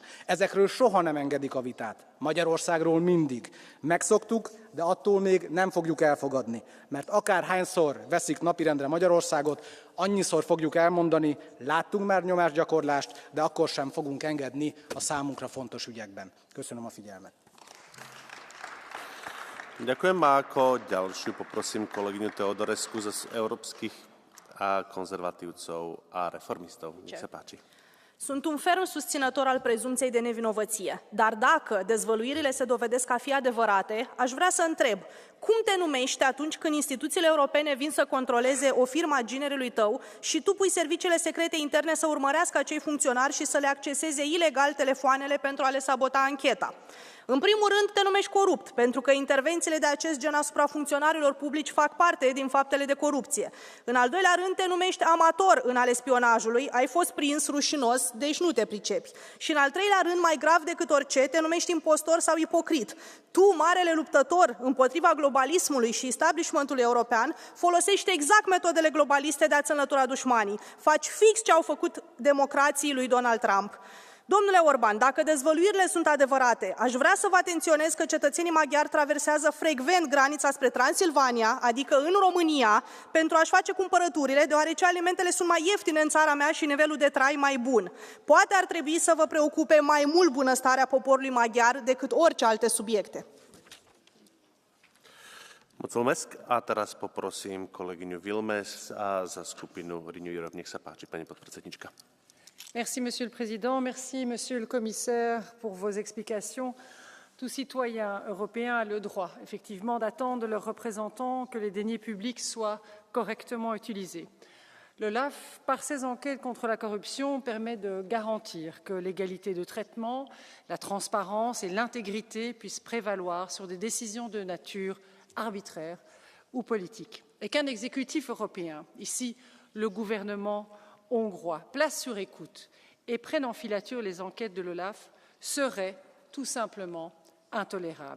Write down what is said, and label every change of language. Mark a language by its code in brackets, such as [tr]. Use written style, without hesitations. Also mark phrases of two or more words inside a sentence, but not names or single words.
[hu] Ezekről soha nem engedik a vitát. Magyarországról mindig. Megszoktuk, de attól még nem fogjuk elfogadni. Mert akárhányszor veszik napirendre Magyarországot, annyiszor fogjuk elmondani, láttunk már nyomásgyakorlást, de akkor sem fogunk engedni a számunkra fontos ügyekben. Köszönöm a figyelmet. [sk] Ďakujem a ako ďalšiu poprosím kolegyňu Teodorescu z európskych a konzervatívcov a reformistov. Nech sa páči. [ro] Sunt un ferm susținător al prezumției de nevinovăție, dar dacă dezvăluirile se dovedesc a fi adevărate, aș vrea să întreb, cum te numești atunci când instituțiile europene vin să controleze o firmă a ginerului tău și tu pui serviciile secrete interne să urmărească acei funcționari și să le acceseze ilegal telefoanele pentru a le sabota ancheta? În primul rând, te numești corupt, pentru că intervențiile de acest gen asupra funcționarilor publici fac parte din faptele de corupție. În al doilea rând, te numești amator în ale spionajului, ai fost prins rușinos, deci nu te pricepi. Și în al treilea rând, mai grav decât orice, te numești impostor sau ipocrit. Tu, marele luptător împotriva globalismului și establishmentului european, folosești exact metodele globaliste de a-ți înlătura dușmanii. Faci fix ce au făcut democrații lui Donald Trump. Domnule Orban, dacă dezvăluirile sunt adevărate, aș vrea să vă atenționez că cetățenii maghiari traversează frecvent granița spre Transilvania, adică în România, pentru a-și face cumpărăturile, deoarece alimentele sunt mai ieftine în țara mea și nivelul de trai mai bun. Poate ar trebui să vă preocupe mai mult bunăstarea poporului maghiar decât orice alte subiecte. Mulțumesc. [sk] A teraz poprosím kolegyňu Vilmes za skupinu Renew Europe. Nech sa páči, pani podpredsednička. [fr] Merci, Monsieur le Président. Merci, Monsieur le Commissaire, pour vos explications. Tout citoyen européen a le droit, effectivement, d'attendre de leurs représentants que les deniers publics soient correctement utilisés. L'OLAF, par ses enquêtes contre la corruption, permet de garantir que l'égalité de traitement, la transparence et l'intégrité puissent prévaloir sur des décisions de nature arbitraire ou politique, et qu'un exécutif européen, ici le gouvernement hongrois, place sur écoute et prenne en filature les enquêtes de l'OLAF serait tout simplement intolérable.